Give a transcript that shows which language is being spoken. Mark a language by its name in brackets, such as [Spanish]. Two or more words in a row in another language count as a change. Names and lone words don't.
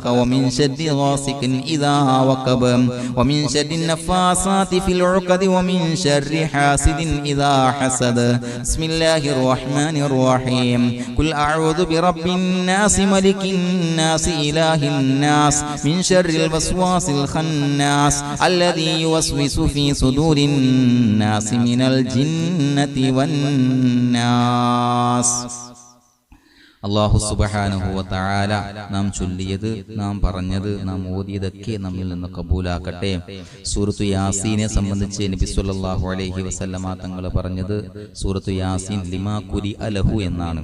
[Arabic] ومن شر غاسق إذا وقب ومن شر النفاثات في العقد ومن شر حاسد إذا حسد بسم الله الرحمن الرحيم قل أعوذ برب الناس ملك الناس إله الناس من شر الوسواس الخناس الذي يوسوس في صدور الناس من الجنة [Malayalam] والناس [Arabic] الله سبحانه وتعالى [Malayalam] നാം ചൊല്ലിയത് നാം പറഞ്ഞത് നാം ഓതിയതൊക്കെ നമ്മിൽ നിന്ന് കബൂലാക്കട്ടെ. സൂറത്തു യാസീനെ സംബന്ധിച്ച് നബി [Arabic] صلى الله عليه وسلم [Malayalam] തങ്ങൾ പറഞ്ഞത് സൂറത്തു യാസീൻ [Arabic] لما قرئ له [Malayalam] എന്നാണ്.